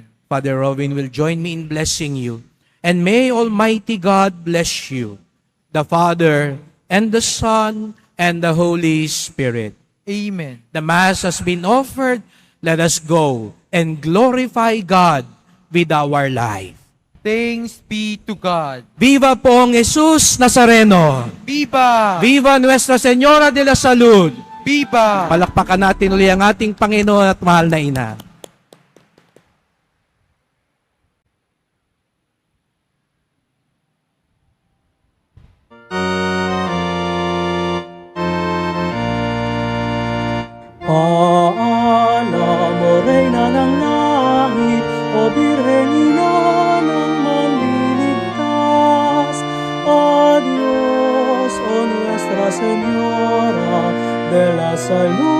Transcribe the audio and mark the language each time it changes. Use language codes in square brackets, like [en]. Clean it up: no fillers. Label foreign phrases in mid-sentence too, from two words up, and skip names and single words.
[en] Father Robin will join me in blessing you. And may Almighty God bless you, the Father, and the Son, and the Holy Spirit. Amen. The Mass has been offered. Let us go and glorify God with our life. Thanks be to God. [es] Viva Poong Jesus Nazareno! Viva! Viva Nuestra Señora de la Salud! Viva! [tl] Palakpakan natin uli ang ating Panginoon at mahal na ina. Paalam, O Reyna ng Langit, O Birhen ina ng manliligtas, [es] Adios, O Nuestra Señora de la Salud.